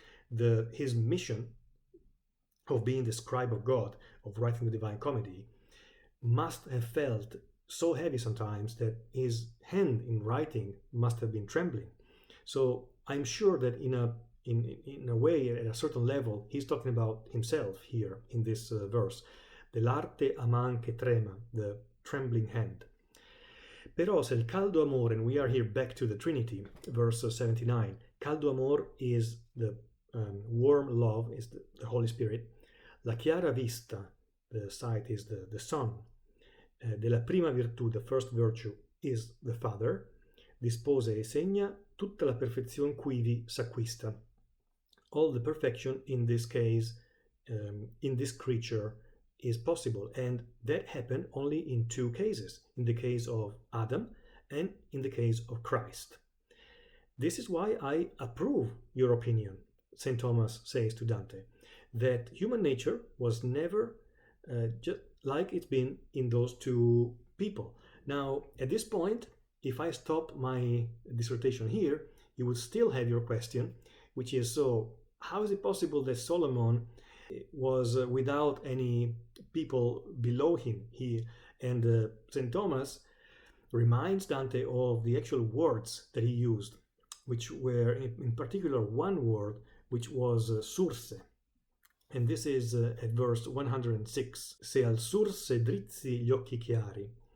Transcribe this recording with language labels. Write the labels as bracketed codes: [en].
[en] His mission of being the scribe of God, of writing the Divine Comedy, must have felt so heavy sometimes that his hand in writing must have been trembling. So I'm sure that in a way, at a certain level, he's talking about himself here in this verse. [it] Dell'arte a man che trema, [en] the trembling hand. [it] Però se il caldo amor, [en] and we are here back to the Trinity, verse 79, caldo amor is the warm love, is the Holy Spirit. [it] La chiara vista, [en] the sight, is the sun. [it] Della prima virtù, [en] the first virtue, is the Father. [it] Dispose e segna tutta la perfezione quivi s'acquista. [en] All the perfection in this case, in this creature, is possible, and that happened only in 2 cases, in the case of Adam and in the case of Christ. This is why I approve your opinion, St. Thomas says to Dante, that human nature was never just like it's been in those 2 people. Now, at this point, if I stop my dissertation here, you would still have your question, which is, so how is it possible that Solomon was without any people below him? And St. Thomas reminds Dante of the actual words that he used, which were in particular one word, which was surse. And this is at verse 106. [it] Se al surse drizzi gli occhi chiari.